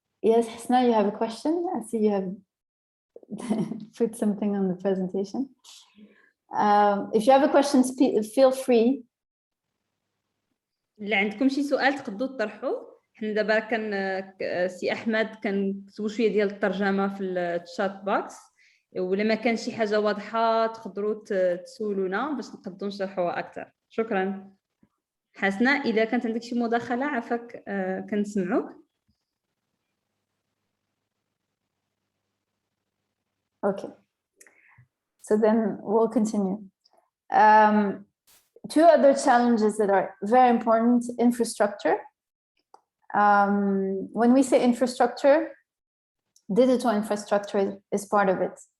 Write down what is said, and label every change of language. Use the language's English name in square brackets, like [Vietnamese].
[English] Yes, Hasna, you have a question? I see you have put something on the presentation. If you have a question, feel free. [Arabic] اللي عندكم شي سؤال تقدروا تطرحوه. حنا دابا كان سي احمد كنكتبوا شويه ديال الترجمه في الشات بوكس، ولا ما كان شي حاجه واضحه تقدروا تسولونا باش نقدروا نشرحوها اكثر. شكرا. حسنا، اذا كانت عندك شي مداخله عافاك كنسمعوك. [English] Okay, so then we'll continue. Two other challenges that are very important: infrastructure. When we say infrastructure, digital infrastructure is part of it.